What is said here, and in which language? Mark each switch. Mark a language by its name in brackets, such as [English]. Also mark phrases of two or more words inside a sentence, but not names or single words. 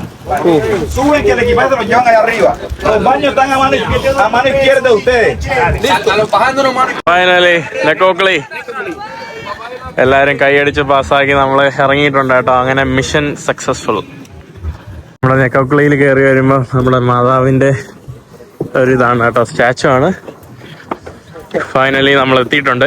[Spanish] Suben que el equipaje lo llevan allá arriba. Los baños están a mano izquierda de ustedes. [Malayalam] Finally, ലിക്കോക്ലി എല്ലാവരും കൈയടിച്ച് പാസ്സാക്കി നമ്മൾ ഇറങ്ങിയിട്ടുണ്ട് കേട്ടോ. അങ്ങനെ [English] mission successful. [Malayalam] നമ്മുടെ ലിക്കോക്ലിയിൽ കയറി വരുമ്പോൾ നമ്മുടെ മാതാവിൻ്റെ ഒരിതാണ് കേട്ടോ, സ്റ്റാച്ചു ആണ്. ഫൈനലി നമ്മൾ എത്തിയിട്ടുണ്ട്.